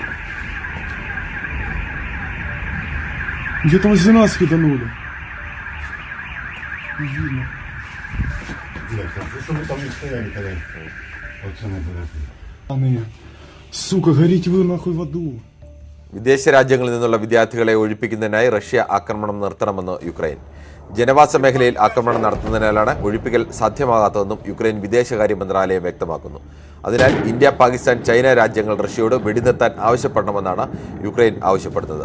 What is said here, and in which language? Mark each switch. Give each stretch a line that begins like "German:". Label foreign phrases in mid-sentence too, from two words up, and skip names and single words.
Russian: Где-то возле нас хитанули. Не видно. Блядь, а что вы там не стояли, когда пацаны подошли? Сука, горите вы нахуй в аду.
Malayalam: വിദേശ രാജ്യങ്ങളിൽ നിന്നുള്ള വിദ്യാർത്ഥികളെ ഒഴിപ്പിക്കുന്നതിനായി റഷ്യ ആക്രമണം നിർത്തണമെന്ന് യുക്രൈൻ. ജനവാസ മേഖലയിൽ ആക്രമണം നടത്തുന്നതിനാലാണ് ഒഴിപ്പിക്കൽ സാധ്യമാകാത്തതെന്നും യുക്രൈൻ വിദേശകാര്യ മന്ത്രാലയം വ്യക്തമാക്കുന്നു. അതിനാൽ ഇന്ത്യ, പാകിസ്ഥാൻ, ചൈന രാജ്യങ്ങൾ റഷ്യയോട് വെടിനിർത്താൻ ആവശ്യപ്പെടണമെന്നാണ് യുക്രൈൻ ആവശ്യപ്പെടുന്നത്.